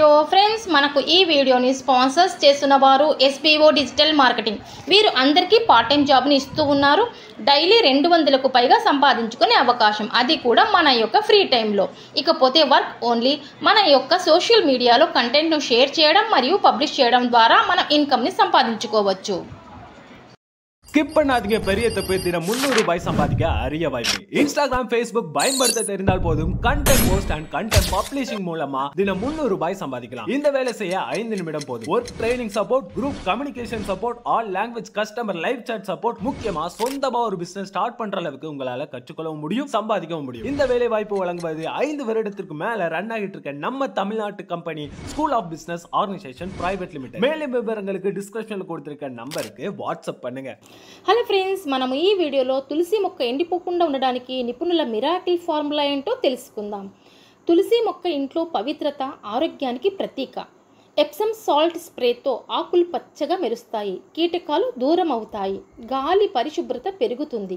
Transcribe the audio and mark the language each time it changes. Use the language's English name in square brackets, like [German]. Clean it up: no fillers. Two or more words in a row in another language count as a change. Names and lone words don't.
[Telugu] ఫ్రెండ్స్, మనకు ఈ వీడియోని స్పాన్సర్స్ చేస్తున్న వారు SBO డిజిటల్ మార్కెటింగ్. వీరు అందరికీ [English] part time job [Telugu] ఇస్తూ ఉన్నారు. డైలీ 200కు పైగా సంపాదించుకునే అవకాశం, అది కూడా మన యొక్క [English] free time. [Telugu] ఇకపోతే [English] work only. [Telugu] మన యొక్క [English] social media content share [Telugu] చేయడం మరియు பப்ளிஷ் చేయడం ద్వారా మనం ఇన్కమ్ని సంపాదించుకోవచ్చు. [Tamil] ஸ்கிப் பண்ணாதீங்க, பெரிய தப்பு. தினம் 300 ரூபாய் சம்பாதிக்க அரிய வாய்ப்பு. இன்ஸ்டாகிராம், ஃபேஸ்புக் பயன்படுத்த தெரிந்தால் போதும். [English] content post and content publishing [Tamil] மூலமா தினம் 300 ரூபாய் சம்பாதிக்கலாம். இந்த வேலை செய்ய 5 நிமிடம் போதும். [English] work training support, group communication support, all language customer live chat support. [Tamil] முக்கியமா சொந்தமா ஒரு [English] business start [Tamil] பண்ற அளவுக்கு உங்களால கற்றுக்கொள்ளவும் முடியும், சம்பாதிக்கவும் முடியும். இந்த வேலை வாய்ப்பு வழங்குவது 5 வருடத்திற்கு மேல ரன் ஆகிட்டு இருக்க நம்ம தமிழ்நாட்டு கம்பெனி ஸ்கூல் ஆஃப் பிசினஸ் ஆர்கனைசேஷன் பிரைவேட் லிமிடெட். மேலும் விவரங்களுக்கு டிஸ்கிரிப்ஷன்ல கொடுத்திருக்க நம்பருக்கு வாட்ஸ்அப் பண்ணுங்க. [Telugu] హలో ఫ్రెండ్స్, మనము ఈ వీడియోలో తులసి మొక్క ఎండిపోకుండా ఉండడానికి నిపుణుల [English] miracle formula [Telugu] ఏంటో తెలుసుకుందాం. తులసి మొక్క ఇంట్లో పవిత్రత, ఆరోగ్యానికి ప్రతీక. [English] Epsom salt spray [Telugu] ఆకులు పచ్చగా మెరుస్తాయి, కీటకాలు దూరం అవుతాయి, గాలి పరిశుభ్రత పెరుగుతుంది.